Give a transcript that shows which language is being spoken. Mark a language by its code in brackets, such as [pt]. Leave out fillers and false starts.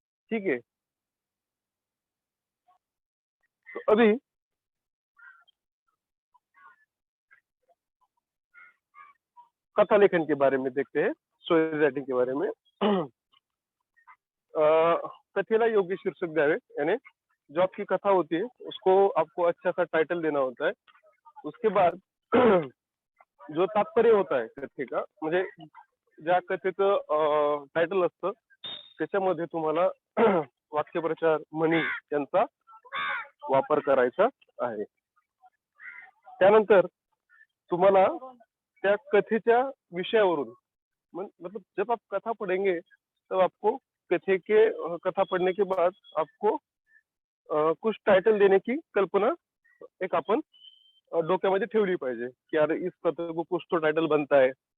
[hi] ठीक है, तो अभी कथा लेखन के बारे में देखते हैं, स्टोरी राइटिंग के बारे में। [mr] कथेला योग्य शीर्षक द्यावे, [hi] यानी जो आपकी कथा होती है उसको आपको अच्छा सा टाइटल देना होता है। उसके बाद जो तात्पर्य होता [mr] आहे कथेचा, म्हणजे ज्या कथेचं टायटल असतं त्याच्यामध्ये तुम्हाला वाक्यप्रचार, म्हणी यांचा वापर करायचा आहे। त्यानंतर तुम्हाला त्या कथेच्या विषयावरून, [hi] मतलब जब आप कथा पढ़ेंगे तब आपको कथा पढ़ने के बाद आपको कुछ टाइटल देने की कल्पना [mr] एक अपन डोक्यामध्ये ठेवली पाहिजे [hi] कि यार इस कथा को कुछ तो टाइटल बनता है।